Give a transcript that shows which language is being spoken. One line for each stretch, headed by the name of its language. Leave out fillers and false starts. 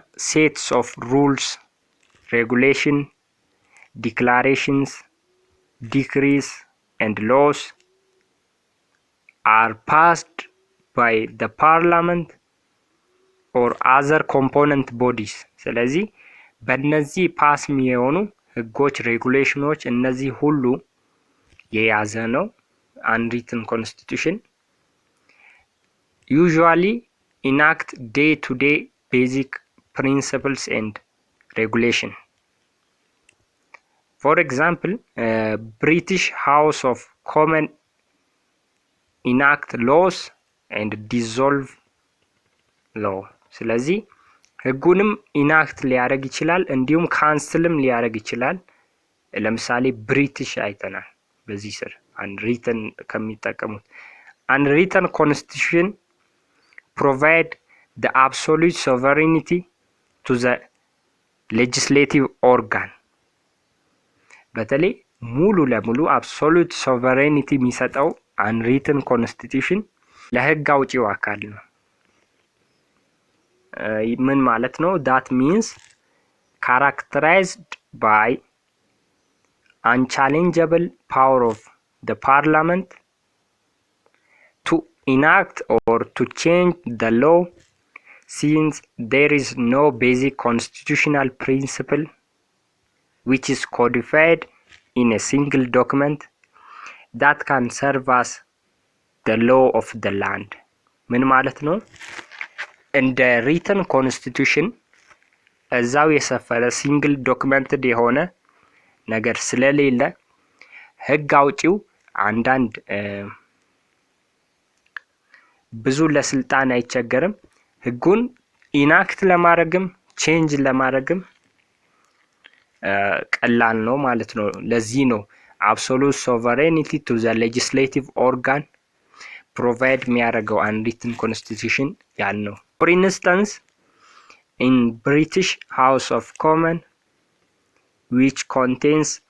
English: Sets of rules, regulation, declarations, decrees and laws are passed by the parliament or other component bodies.
Amharic: ስለዚህ በእነዚህ ፓስ የሚሆኑ ህጎች ሬጉሌሽኖች እነዚህ ሁሉ የያዘ ነው
English: unwritten constitution. Usually enact day to day basic principles and regulation. For example, British House of Commons enact laws and dissolve law.
Amharic: ስለዚህ ህጉንም ኢናክት ሊያደርግ ይችላል እንዲሁም ካንስልም ሊያደርግ ይችላል። ለምሳሌ ብሪቲሽ አይተናል በዚህ ስር unwritten ከሚጠቀሙት
English: unwritten constitution provide the absolute sovereignty to the legislative organ.
Amharic: በተለይ ሙሉ ለሙሉ
English: absolute sovereignty
Amharic: የሚሰጠው
English: unwritten constitution
Amharic: ለህግ አውጪው አካል ነው። ምን ማለት ነው?
English: that means characterized by unchallengeable power of the parliament to enact or to change the law, since there is no basic constitutional principle which is codified in a single document that can serve as the law of the land.
Amharic: ምን ማለት ነው? እንደ
English: written constitution
Amharic: እዛው የሰፈረ ሲንግል ዶክመንትድ የሆነ ነገር ስለሌለ ህግ አውጪው አንዳንድ ብዙ ለስልጣን አይቸገርም ህጉን ኢናክት ለማድረግም ቼንጅ ለማድረግም ቀላል ነው ማለት ነው። ለዚህ ነው
English: absolute sovereignty to the legislative organ provide
Amharic: የሚያደርገው
English: unwritten constitution
Amharic: ያልነው።
English: for instance in British House of Commons which contains